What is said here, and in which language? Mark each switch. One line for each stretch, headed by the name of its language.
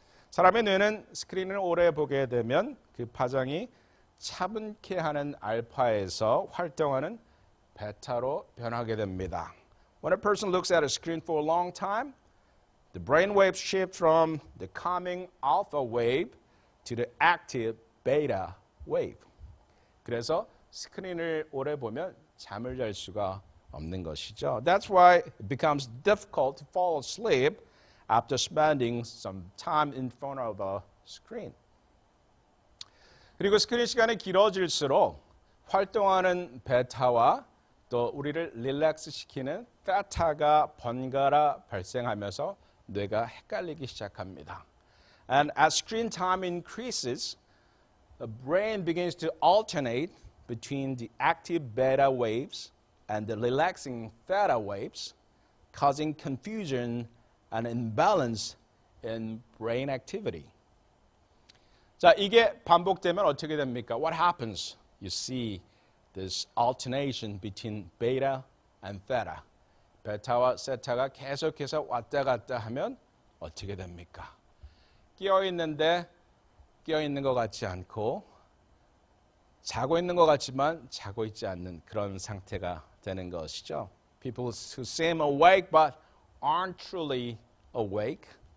Korean: 사람의 뇌는 스크린을 오래 보게 되면 그 파장이 차분케 하는 알파에서 활동하는 베타로 변하게 됩니다.
English: When a person looks at a screen for a long time, the brain waves shift from the calming alpha wave to the active beta wave.
Korean: 그래서 스크린을 오래 보면 잠을 잘 수가 없는 것이죠.
English: That's why it becomes difficult to fall asleep after spending some time in front of a screen.
Korean: 그리고 스크린 시간이 길어질수록 활동하는 베타와 또 우리를 릴렉스 시키는 테타가 번갈아 발생하면서 뇌가 헷갈리기 시작합니다.
English: And as screen time increases, the brain begins to alternate between the active beta waves and the relaxing theta waves, causing confusion and imbalance in brain activity.
Korean: 자, 이게 반복되면 어떻게 됩니까?
English: What happens? You see this alternation between beta and theta.
Korean: 베타와 세타가 계속해서 왔다 갔다 하면 어떻게 됩니까? 깨어있는데 깨어있는 것 같지 않고 자고 있는 것 같지만 자고 있지 않는 그런 상태가 되는 것이죠.
English: People who seem awake but aren't truly awake.